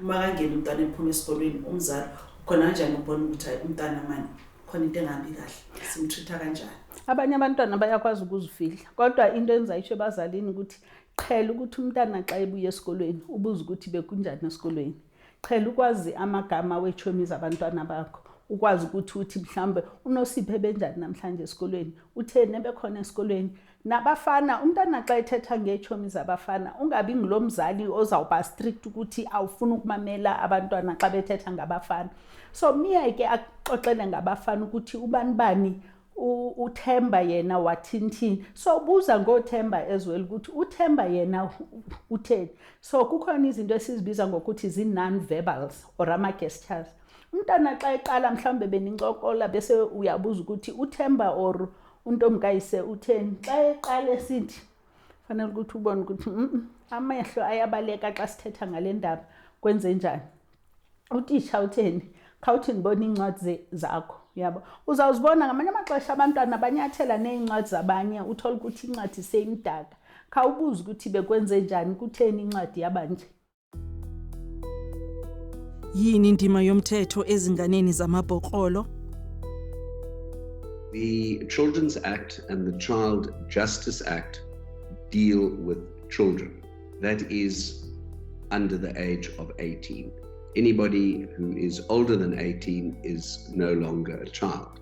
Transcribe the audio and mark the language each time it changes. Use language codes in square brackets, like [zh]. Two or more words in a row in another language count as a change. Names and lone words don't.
[zu] Makangena umntwana ephuma esikolweni, umzali khona kanjani ubona ukuthi umntwana manje khona into engahambi kahle, simtreat kanjani? [xh] Abanye abantwana bayakwazi ukuzifihla, kodwa into engizayisho ebazalini ukuthi qhela ukuthi umntana xa ebuya esikolweni ubuze ukuthi bekunjani esikolweni. Qhela ukwazi amagama wechomi zabantwana bakho, ukwazi ukuthi mhlambe uNosiphe benjani namhlanje esikolweni, utheni ebekhona esikolweni. Nabafana, umntana xa ethetha ngechomi zabafana ungabi ngilomzali ozawuba strict ukuthi awufuna ukumamela abantwana xa bethetha ngabafana. So miyeke axoxele ngabafana ukuthi ubani uThemba yena wathini. So buza ngoThemba [en] as well [xh] ukuthi uThemba yena utheni. So kukhona izinto esizibiza ngokuthi zi-non-verbals or ama-gestures. Umntana xa eqala mhlawumbe benincokola bese uyabuza ukuthi uThemba or uNtomkayise utheni. Xa eqala esithi fanele ukuthi ubone ukuthi amehlo ayabaleka xa sithetha ngale ndaba, kwenze njani. Utitsha utheni, khawuthi ndibona incwadi zakho. Yabo, uzawuzibona ngamanye amaxesha abantwana banyathela neincwadi zabanye, uthola ukuthi incwadi seyimdaka. Khawubuza ukuthi bekwenze njani, kutheni incwadi yabanje. [zu] Yini indima yomthetho ezinganeni zamabhoqolo? [en] The Children's Act and the Child Justice Act deal with children. That is under the age of 18. Anybody who is older than 18 is no longer a child.